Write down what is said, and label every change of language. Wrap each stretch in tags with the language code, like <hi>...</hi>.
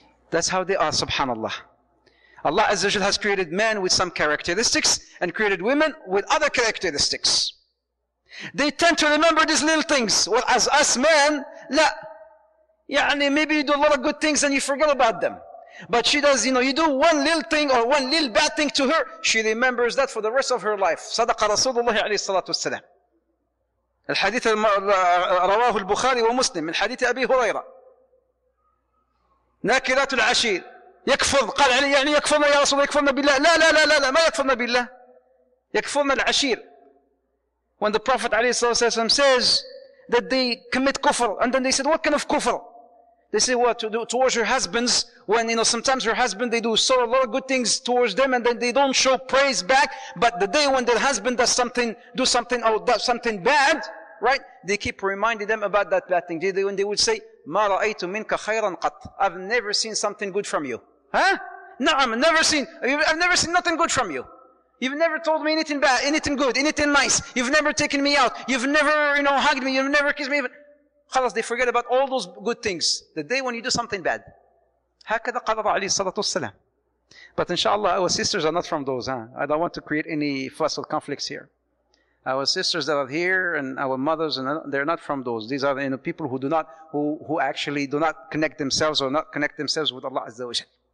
<en>That's how they are, subhanallah. Allah Azza wa Jal has created men with some characteristics and created women with other characteristics. They tend to remember these little things. Well, as us men, la. Maybe you do a lot of good things and you forget about them. But she does, you do one little thing or one little bad thing to her, she remembers that for the rest of her life.</en> <ar>صدق رسول الله عليه الصلاة والسلام. الحديث رواه البخاري ومسلم من حديث أبي هريرة. ناكرات العشير يكفر قال علي يكفرنا يا رسول الله يكفرنا بالله لا لا لا لا لا ما يكفرنا بالله يكفرنا العشير.</ar> <en>When the Prophet عليه الصلاة والسلام says that they commit kufr, and then they said, what kind of kufr? They say, what to do towards your husbands, when sometimes your husband, they do a lot of good things towards them, and then they don't show praise back, but the day when their husband does something bad, right? They keep reminding them about that bad thing. When they would say,</en> <ar>ما رأيت منك خيرا قط.</ar> <en>I've never seen something good from you. No, I've never seen nothing good from you. You've never told me anything bad, anything good, anything nice. You've never taken me out. You've never, hugged me. You've never kissed me. Khalas, they forget about all those good things. The day when you do something bad.</en> <ar>هكذا قال عليه الصلاة والسلام.</ar> <en>But inshallah, our sisters are not from those. I don't want to create any fuss or conflicts here. Our sisters that are here and our mothers, they're not from those. These are people who actually do not connect themselves or not connect themselves with Allah Azza wa Jal.</en>